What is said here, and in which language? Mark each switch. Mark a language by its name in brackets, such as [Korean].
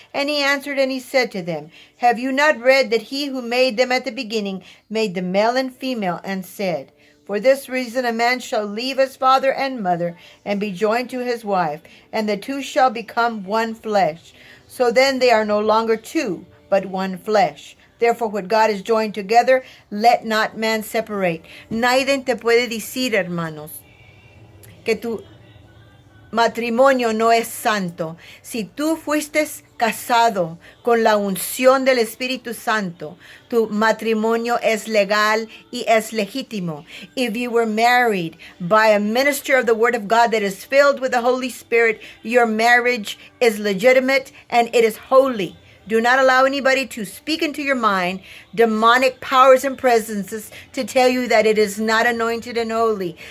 [English] And he answered and he said to them, "Have you not read that he who made them at the beginning made them male and female, and said, 'For this reason a man shall leave his father and mother and be joined to his wife, and the two shall become one flesh. So then they are no longer two, but one flesh. Therefore what God has joined together, let not man separate.'" [Spanish] Nadie te puede decir, hermanos, que tu matrimonio no es santo. Si tú fuiste casado con la unción del Espíritu Santo, tu matrimonio es legal y es legítimo. [English] If you were married by a minister of the Word of God that is filled with the Holy Spirit, your marriage is legitimate and it is holy. Do not allow anybody to speak into your mind demonic powers and presences to tell you that it is not anointed and holy.